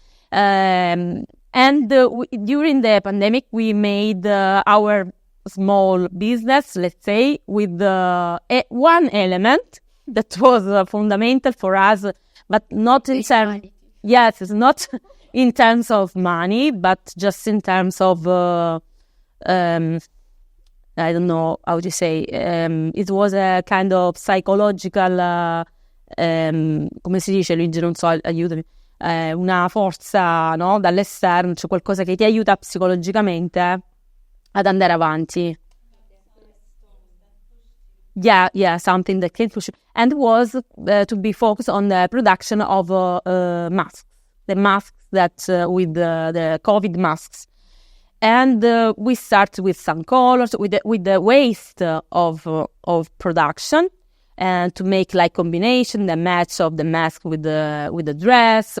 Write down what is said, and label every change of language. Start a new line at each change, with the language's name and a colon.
English: And during the pandemic, we made our small business, let's say, with one element that was fundamental for us, but not in terms. Yes, it's not in terms of money, but just in terms of I don't know how to say. It was a kind of psychological.
Italian: Come si dice, Luigi? Non so, aiutami. Una forza, no? Dall'esterno, cioè qualcosa che ti aiuta psicologicamente ad andare avanti.
English: Yeah, something that can push you. And was to be focused on the production of masks, the masks that with the COVID masks. And we start with some colors, with the waste of production, and to make like combination, the match of the mask with the dress.